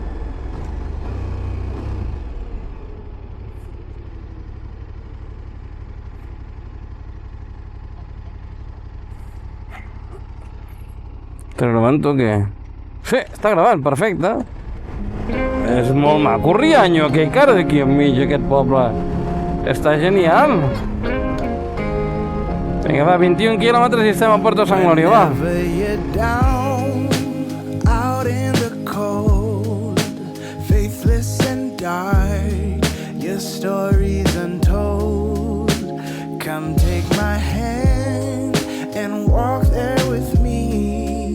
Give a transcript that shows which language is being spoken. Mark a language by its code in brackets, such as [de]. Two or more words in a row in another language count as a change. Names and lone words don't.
[ca] Està gravant o què? Sí, està gravant, perfecte. És molt maco Rianyo, aquell cara d'aquí enmig, aquest poble. Està genial. Vinga, va, 21 quilòmetres i estem a Puerto Sant Glorio, va. [en] Come take my hand and walk there with me.